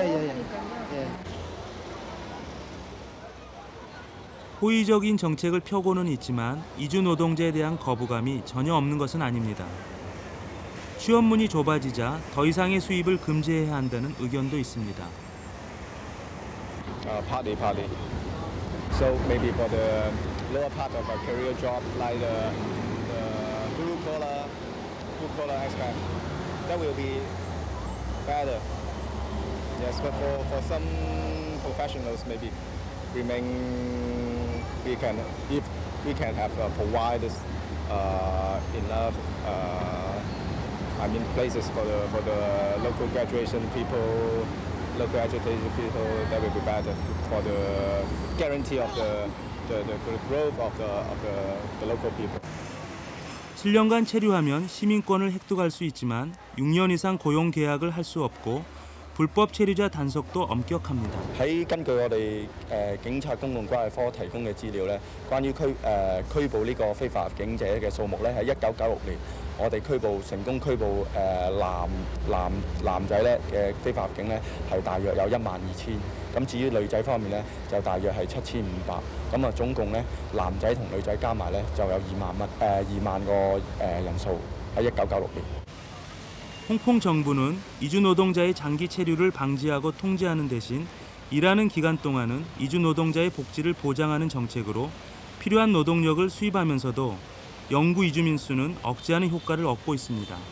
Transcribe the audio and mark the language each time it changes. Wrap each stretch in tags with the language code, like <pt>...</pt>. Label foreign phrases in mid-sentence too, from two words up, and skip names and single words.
<ko>하니까요. 예. 호의적인 정책을 펴고는 있지만 이주 노동자에 대한 거부감이 전혀 없는 것은 아닙니다. 취업문이 좁아지자 더 이상의 수입을 금지해야 한다는 의견도 있습니다.</ko> <en>Partly. So maybe for the lower part of a career job, like the blue collar aspect, that will be better. Yes, but for some professionals, maybe if we can have provide enough. Places for the local graduation people, local educated people, that will be better for the guarantee of the growth of the local people.</en> <ko>7년간 체류하면 시민권을 획득할 수 있지만 6년 이상 고용 계약을 할 수 없고 불법 체류자 단속도 엄격합니다.</ko> <yue>根據我哋警察公共關係科提供嘅資料咧，關於拘捕呢個非法入境者嘅數目咧，喺1996年我哋成功拘捕男仔咧嘅非法入境咧係大約有12000。咁至於女仔方面咧，就大約係7500。咁啊，總共咧男仔同女仔加埋咧就有2萬個人數喺1996年。</yue> <ko>홍콩 정부는 이주 노동자의 장기 체류를 방지하고 통제하는 대신 일하는 기간 동안은 이주 노동자의 복지를 보장하는 정책으로 필요한 노동력을 수입하면서도 영구 이주민 수는 억제하는 효과를 얻고 있습니다.</ko>